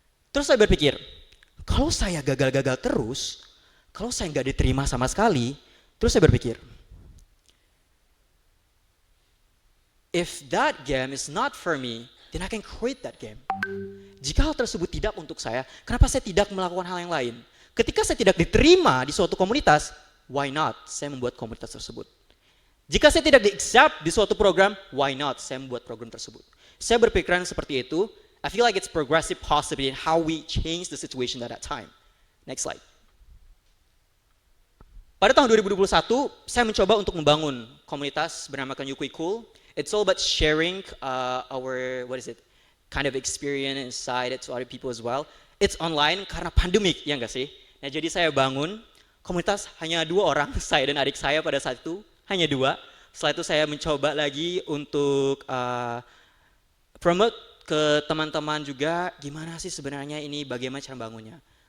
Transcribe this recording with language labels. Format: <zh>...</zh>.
<id>Terus saya berpikir, kalau saya gagal-gagal terus, kalau saya nggak diterima sama sekali, terus saya berpikir,</id> <en>if that game is not for me, then I can quit that game.</en> <id>Jika hal tersebut tidak untuk saya, kenapa saya tidak melakukan hal yang lain? Ketika saya tidak diterima di suatu komunitas,</id> <en>why not</en> <id>saya membuat komunitas tersebut? Jika saya tidak di-accept di suatu program,</id> <en>why not</en> <id>saya membuat program tersebut? Saya berpikiran seperti itu.</id> <en>I feel like it's progressive possibility in how we change the situation at that time. Next slide.</en> <id>Pada tahun 2021, saya mencoba untuk membangun komunitas bernamakan Yukui Cool.</id> <en>It's all about sharing our kind of experience inside it to other people as well. It's online</en> <id>karena pandemik, ya nggak sih? Nah, jadi saya bangun komunitas hanya 2 orang, saya dan adik saya pada saat itu, hanya 2. Setelah itu saya mencoba lagi untuk promote ke teman-teman juga, gimana sih sebenarnya ini, bagaimana cara bangunnya.</id>